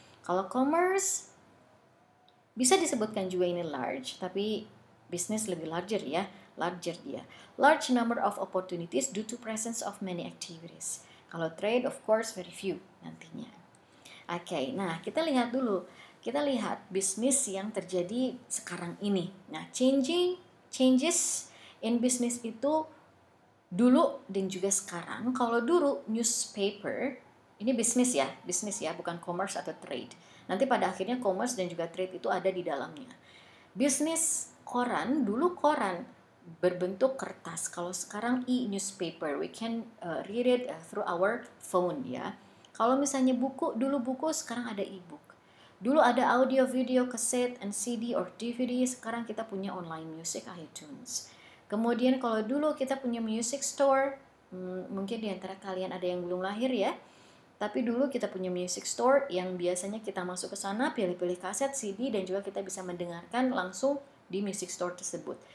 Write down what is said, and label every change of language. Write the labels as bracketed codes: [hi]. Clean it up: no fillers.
[id] Kalau commerce bisa disebutkan juga ini large, tapi bisnis lebih larger ya, larger dia. [en] Large number of opportunities due to presence of many activities. [id] Kalau trade [en] of course very few [id] nantinya. Oke, nah kita lihat dulu. Kita lihat bisnis yang terjadi sekarang ini. Nah, changes in business itu dulu dan juga sekarang. Kalau dulu newspaper, ini bisnis ya, bukan commerce atau trade. Nanti pada akhirnya commerce dan juga trade itu ada di dalamnya. Bisnis koran, dulu koran berbentuk kertas. Kalau sekarang [en] e-newspaper, we can read it through our phone ya. [id] Kalau misalnya buku, dulu buku, sekarang ada e-book. Dulu ada audio, video, kaset, and CD or DVD, sekarang kita punya online music, iTunes. Kemudian kalau dulu kita punya music store, mungkin di antara kalian ada yang belum lahir ya, tapi dulu kita punya music store yang biasanya kita masuk ke sana, pilih-pilih kaset, CD, dan juga kita bisa mendengarkan langsung di music store tersebut.